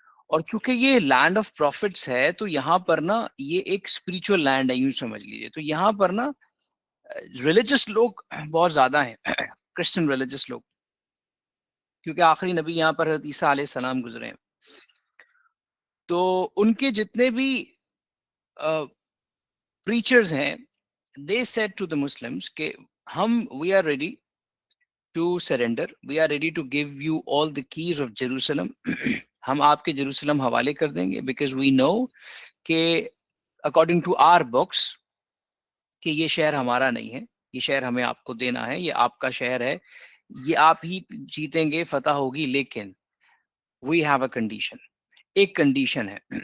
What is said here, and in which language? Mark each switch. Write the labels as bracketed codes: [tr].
[ur] اور چونکہ یہ لینڈ آف پروفٹس ہے تو یہاں پر نا یہ ایک اسپریچول لینڈ ہے, یوں سمجھ لیجیے. تو یہاں پر نا ریلیجس لوگ بہت زیادہ ہیں, کرسچن ریلیجس لوگ, کیونکہ آخری نبی یہاں پر حضرت عیسیٰ علیہ السلام گزرے ہیں. تو ان کے جتنے بھی پریچرز ہیں, [en] they said to the Muslims [ur] کہ [en] we are ready to surrender, we are ready to give you all the keys of Jerusalem. [ur] ہم آپ کے جیروسلم حوالے کر دیں گے, [en] because we know [ur] کہ [en] according to our books [ur] کہ یہ شہر ہمارا نہیں ہے, یہ شہر ہمیں آپ کو دینا ہے, یہ آپ کا شہر ہے, یہ آپ ہی جیتیں گے, فتح ہوگی, لیکن [en] we have a condition, [ur] ایک کنڈیشن ہے.